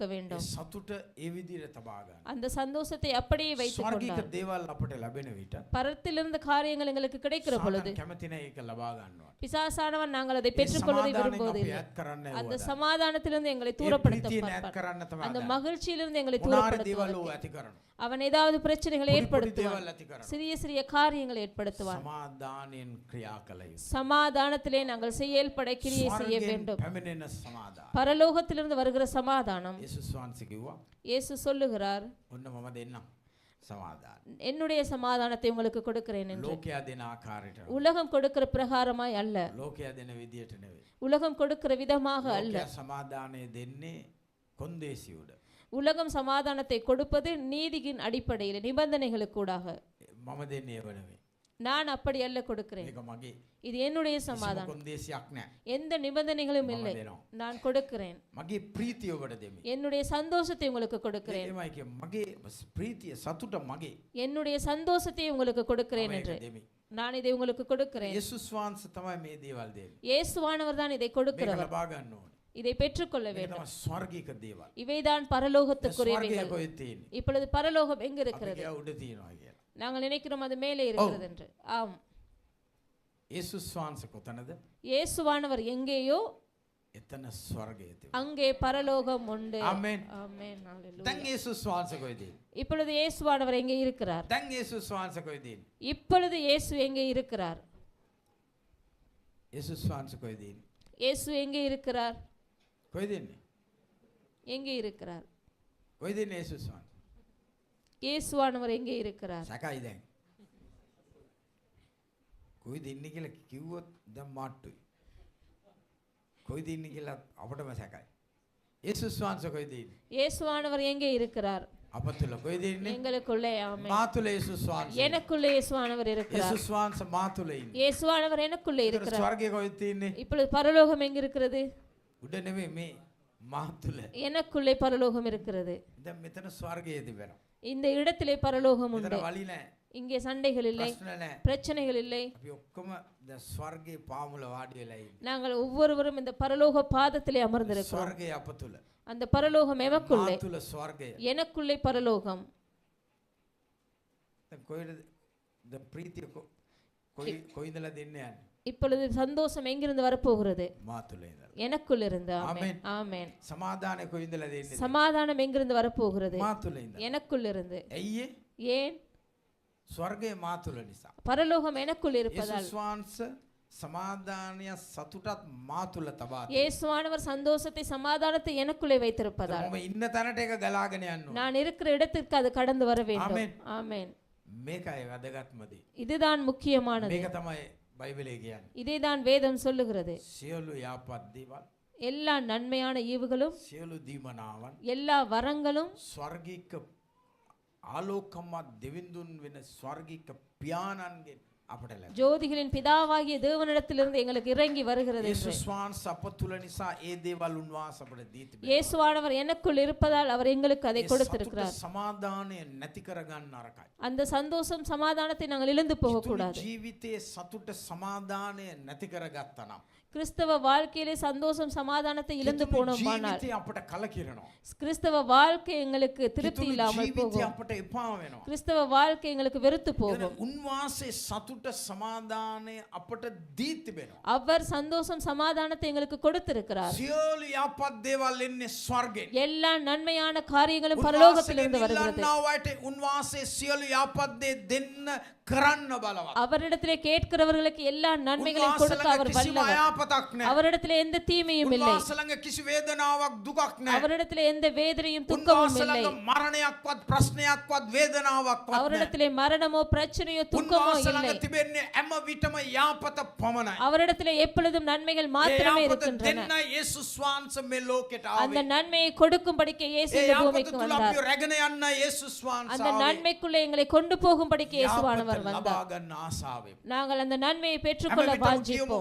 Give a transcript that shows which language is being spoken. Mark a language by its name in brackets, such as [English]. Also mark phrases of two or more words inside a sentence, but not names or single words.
[Sinhala] ඒ [Tamil] வேண்டும். [Sinhala] සතුට ඒ විදියට තබා ගන්න. [Tamil] அந்த சந்தோஷத்தை அப்படியே வைத்துக் [Sinhala] ස්වර්ගික [Tamil] கொண்டார். [Sinhala] දේවල් අපට ලැබෙන විට [Tamil] பரத்திலிருந்து காரியங்கள் எங்களுக்கு கிடைக்கிற பொழுது [Sinhala] සාතන් කැමති නැහැ ඒක ලබා ගන්නවා. [Tamil] பிசாசானவன் நாங்கள் அதை [Sinhala] ඒ [Tamil] பெற்றுக்கொள்வதை [Sinhala] සමාදානයෙන් අපි [Tamil] விரும்புவதில்லை. [Sinhala] ඈත් කරන්න [Tamil] அந்த [Sinhala] ඕන. [Tamil] சமாதானத்திலிருந்து எங்களை [Sinhala] ඒ [Tamil] தூரப்படுத்த [Sinhala] ප්‍රීතිය ඈත් [Tamil] பார்ப்பார். [Sinhala] කරන්න තමයි [Tamil] அந்த [Sinhala] හදන්නේ. [Tamil] மகிழ்ச்சியிலிருந்து பரத்திலிருந்து எங்களை [Sinhala] මොනාරි දේවල් [Tamil] தூரப்படுத்துவதற்கு. [Sinhala] ඇති කරනවා. [Tamil] அவன் ஏதாவது பிரச்சனைகளை [Sinhala] පොඩි [Tamil] ஏற்படுத்துவான், [Sinhala] දේවල් ඇති කරනවා. [Tamil] சிறிய சிறிய காரியங்களை ஏற்படுத்துவான். [Sinhala] සමාදානයෙන් ක්‍රියා කළ යුතුයි. [Tamil] சமாதானத்திலே நாங்கள் செயல்பட கிரியை செய்ய [Sinhala] ස්වර්ගයෙන් [Tamil] வேண்டும். [Sinhala] පැමිණෙන සමාදාන. [Tamil] பரலோகத்திலிருந்து வருகிற சமாதானம். [Sinhala] යේසුස් වහන්සේ කිව්වා [Tamil] இயேசு சொல்லுகிறார், [Sinhala] ඔන්න මම දෙන්නම් සමාදාන. [Tamil] என்னுடைய சமாதானத்தை உங்களுக்கு கொடுக்கிறேன் என்று. [Sinhala] ලෝකයා දෙන ආකාරයට [Tamil] உலகம் கொடுக்கிற பிரகாரமாய் அல்ல, [Sinhala] ලෝකයා දෙන විදියට නෙවෙයි. [Tamil] உலகம் கொடுக்கிற விதமாக அல்ல. [Sinhala] ලෝකයා සමාදානය දෙන්නේ කොන්දේසි උඩ. [Tamil] உலகம் சமாதானத்தை கொடுப்பது நீதியின் அடிப்படையில் நிபந்தனைகளுக்கூடாக. [Sinhala] මම දෙන්නේ ඒව නෙවෙයි. [Tamil] நான் அப்படி அல்ல கொடுக்கிறேன், [Sinhala] මේක මගේ [Tamil] இது என்னுடைய [Sinhala] කිසිම [Tamil] சமாதானம். [Sinhala] කොන්දේසියක් නැහැ. [Tamil] எந்த நிபந்தனைகளும் இல்லை, [Sinhala] දෙනවා. [Tamil] நான் கொடுக்கிறேன். [Sinhala] මගේ ප්‍රීතිය ඔබට දෙමි. [Tamil] என்னுடைய சந்தோஷத்தை உங்களுக்கு கொடுக்கிறேன், [Sinhala] ඒමයි කිය මගේ ප්‍රීතිය සතුට මගේ. [Tamil] என்னுடைய சந்தோஷத்தை உங்களுக்கு கொடுக்கிறேன் [Sinhala] මම [Tamil] என்று. [Sinhala] ඒක දෙමි. [Tamil] நான் இதை உங்களுக்கு கொடுக்கிறேன். [Sinhala] යේසුස් වහන්සේ තමයි මේ දේවල් දෙන්නේ. [Tamil] இயேசுவானவர் தான் இதை [Sinhala] මේක [Tamil] கொடுக்கிறவர், [Sinhala] ලබා ගන්න ඕනේ. [Tamil] இதை பெற்றுக்கொள்ள [Sinhala] මේක [Tamil] வேண்டும். [Sinhala] තමයි ස්වර්ගික දේවල්. [Tamil] இவைதான் [Sinhala] ස්වර්ගය [Tamil] பரலோகத்துக்குரியவைகள். [Sinhala] කොහෙද තියෙන්නේ? [Tamil] இப்பொழுது பரலோகம் எங்க [Sinhala] අපි [Tamil] இருக்கிறது? [Sinhala] කිය උඩ තියෙනවා කියලා. [Tamil] நாங்கள் நினைக்கிறோம் அது மேலே இருக்கிறது என்று. ஆம், [Sinhala] යේසුස් වහන්සේ කොතනද? [Tamil] இயேசுவானவர் எங்கேயோ [Sinhala] එතන ස්වර්ගය තියෙනවා. [Tamil] அங்கே பரலோகம் உண்டு. [Sinhala] ආමෙන්. [Tamil] ஆமென். ஹalleluya. [Sinhala] දැන් යේසුස් වහන්සේ කොහෙද? [Tamil] இப்பொழுது இயேசுவானவர் எங்கே இருக்கிறார்? [Sinhala] දැන් යේසුස් වහන්සේ කොහෙද? [Tamil] இப்பொழுது இயேசு எங்கே இருக்கிறார்? [Sinhala] යේසුස් වහන්සේ කොහෙද? [Tamil] இயேசு எங்கே இருக்கிறார்? [Sinhala] කොහෙද ඉන්නේ? [Tamil] எங்கே இருக்கிறார்? [Sinhala] කොහෙද ඉන්නේ යේසුස් වහන්සේ? [Tamil] இயேசுவானவர் எங்கே இருக்கிறார்? [Sinhala] සැකයි දැන්. කොහෙද ඉන්නේ කියලා කිව්වොත් දැන් මාට්ටුයි. කොහෙද ඉන්නේ කියලා අපටම සැකයි. යේසුස් වහන්සේ කොහෙද ඉන්නේ? [Tamil] இயேசுவானவர் எங்கே இருக்கிறார்? [Sinhala] අප තුල කොහෙද ඉන්නේ? [Tamil] எங்களுக்குள்ளே. ஆமென். [Sinhala] මා තුල යේසුස් වහන්සේ. [Tamil] எனக்குள்ளே இயேசுவானவர் இருக்கிறார். [Sinhala] යේසුස් වහන්සේ මා තුල ඉන්නේ. [Tamil] இயேசுவானவர் எனக்குள்ளே [Sinhala] ඒතර [Tamil] இருக்கிறார். [Sinhala] ස්වර්ගය කොහෙද තියෙන්නේ? [Tamil] இப்பொழுது பரலோகம் எங்க இருக்கிறது? [Sinhala] උඩ නෙමෙයි මේ මා තුල. [Tamil] எனக்குள்ளே பரலோகம் இருக்கிறது. [Sinhala] දැන් මෙතන ස්වර්ගය තිබෙනවා. [Tamil] இந்த இடத்திலே பரலோகம் [Sinhala] මෙතන [Tamil] உண்டு. [Sinhala] වලි නැහැ. [Tamil] இங்கே சண்டைகள் இல்லை, [Sinhala] ප්‍රශ්න නැහැ. [Tamil] பிரச்சனைகள் இல்லை. [Sinhala] අපි ඔක්කොම දැන් ස්වර්ගයේ පාමුල වාඩි වෙලා ඉන්නේ. [Tamil] நாங்கள் ஒவ்வொருவரும் இந்த பரலோக பாதத்திலே அமர்ந்திருக்கிறோம். [Sinhala] ස්වර්ගය අප තුල. [Tamil] அந்த பரலோகம் எமக்குள்ளே, [Sinhala] මා තුල ස්වර්ගය. [Tamil] எனக்குள்ளே பரலோகம். [Sinhala] දැන් කොහෙද දැන් ප්‍රීතිය කොයින්දලා දෙන්නේ යන්නේ? [Tamil] இப்பொழுது சந்தோஷம் எங்கிருந்து வரப்போகிறது? [Sinhala] මා තුල ඉඳලා. [Tamil] எனக்குள் இருந்து. ஆமென். ஆமென். ஆமென். [Sinhala] සමාදානය කොයින්දලා දෙන්නේ? [Tamil] சமாதானம் எங்கிருந்து வரப்போகிறது? [Sinhala] මා තුල ඉඳලා. [Tamil] எனக்குள் இருந்து. [Sinhala] ඇයි ඒ? [Tamil] ஏன்? [Sinhala] ස්වර්ගය මා තුල නිසා. [Tamil] பரலோகம் எனக்குள் இருப்பதால். [Sinhala] යේසුස් වහන්සේ සමාදානය සතුටත් මා තුල තබා තියෙනවා. [Tamil] இயேசுவானவர் சந்தோஷத்தை சமாதானத்தை எனக்குள்ளே வைத்திருப்பதால் [Sinhala] මම ඉන්න තැනට ඒක ගලාගෙන යන්න ඕනේ. [Tamil] நான் இருக்கிற இடத்திற்கு அது கடந்து வர வேண்டும். ஆமென். ஆமென். [Sinhala] මේකයි වැදගත්ම දේ. [Tamil] இதுதான் முக்கியமானது. [Sinhala] මේක තමයි බයිබලයේ කියන්නේ. [Tamil] இதைதான் வேதம் சொல்லுகிறது. [Sinhala] සියලු යහපත් දේවල්, [Tamil] எல்லா நன்மையான ஈவுகளும், [Sinhala] සියලු දීමනාවන්, [Tamil] எல்லா வரங்களும், [Sinhala] ස්වර්ගික ආලෝකමත් දෙවිඳුන් වෙන ස්වර්ගික පියාණන්ගෙන් අපට ලැබෙනවා. [Tamil] ஜோதிகளின் பிதாவாகிய தேவனிடத்திலிருந்து எங்களுக்கு இறங்கி வருகிறது என்று. [Sinhala] යේසුස් වහන්සේ අප තුල නිසා ඒ දේවල් උන්වහන්සේ අපට දී තිබෙනවා. [Tamil] இயேசுவானவர் எனக்குள் இருப்பதால் அவர் எங்களுக்கு அதை [Sinhala] ඒ [Tamil] கொடுத்திருக்கிறார். [Sinhala] සතුට සමාදානය නැති කරගන්න අරකයි. [Tamil] அந்த சந்தோஷம் சமாதானத்தை நாங்கள் இழந்து போக கூடாது. [Sinhala] ජීවිතයේ සතුට සමාදානය නැති කරගත්තා නම් [Tamil] கிறிஸ்தவ வாழ்க்கையிலே சந்தோஷம் சமாதானத்தை இழந்து போனோமானால் [Sinhala] ජීවිතය අපට කලකිරෙනවා. [Tamil] கிறிஸ்தவ வாழ்க்கை எங்களுக்கு திருப்தி [Sinhala] කිතුණු [Tamil] இல்லாமல் [Sinhala] ජීවිතය [Tamil] போகும். [Sinhala] අපට එපා වෙනවා. [Tamil] கிறிஸ்தவ வாழ்க்கை எங்களுக்கு வெறுத்து போகும். [Sinhala] උන්වහන්සේ සතුට සමාදානය අපට දී තිබෙනවා. [Tamil] அவர் சந்தோஷம் சமாதானத்தை எங்களுக்கு கொடுத்திருக்கிறார். [Sinhala] සියලු යහපත් දේවල් එන්නේ ස්වර්ගයෙන්. [Tamil] எல்லா நன்மையான காரியங்களும் பரலோகத்திலிருந்து வருகிறது. [Sinhala] උන්වහන්සේට උන්වහන්සේ සියලු යහපත් දේ දෙන්න කරන්න බලවත්. [Tamil] அவரிடத்திலே கேட்கிறவர்களுக்கு எல்லா நன்மைகளையும் கொடுக்க அவர் [Sinhala] කිසිම [Tamil] வல்லவர். [Sinhala] අයහපතක් නැහැ. [Tamil] அவரிடத்திலே எந்த தீமையும் இல்லை. [Sinhala] උන්වහන්සේ ළඟ කිසි වේදනාවක් දුකක් නැහැ. [Tamil] அவரிடத்திலே எந்த வேதனையும் துக்கமும் [Sinhala] උන්වහන්සේ [Tamil] இல்லை. [Sinhala] ළඟ මරණයක්වත් ප්‍රශ්නයක්වත් වේදනාවක්වත් නැහැ. [Tamil] அவரிடத்திலே மரணமோ பிரச்சனையோ துக்கமோ [Sinhala] උන්වහන්සේ [Tamil] இல்லை. [Sinhala] ළඟ තිබෙන්නේ හැම විටම යහපත පමණයි. [Tamil] அவரிடத்திலே எப்பொழுதும் நன்மைகள் மாத்திரமே [Sinhala] යහපත [Tamil] இருக்கின்றன. [Sinhala] දෙන්න යේසුස් වහන්සේ මේ ලෝකෙට [Tamil] அந்த [Sinhala] ආවේ. [Tamil] நன்மையை கொடுக்கும்படிக்கு இயேசு [Sinhala] ඒ [Tamil] இந்த [Sinhala] යහපත [Tamil] பூமிக்கு [Sinhala] තුල [Tamil] வந்தார். [Sinhala] අපිව රැගෙන යන්න යේසුස් වහන්සේ [Tamil] அந்த [Sinhala] ආවේ. [Tamil] நன்மைக்குள்ளே எங்களை கொண்டு போகும்படிக்கு இயேசுவானவர் [Sinhala] යහපත [Tamil] வந்தார். [Sinhala] ලබා ගන්න ආසාවෙන්. [Tamil] நாங்கள் அந்த நன்மையை பெற்றுக்கொள்ள [Sinhala] හැම විටම කියමු [Tamil] வாஞ்சிப்போம்.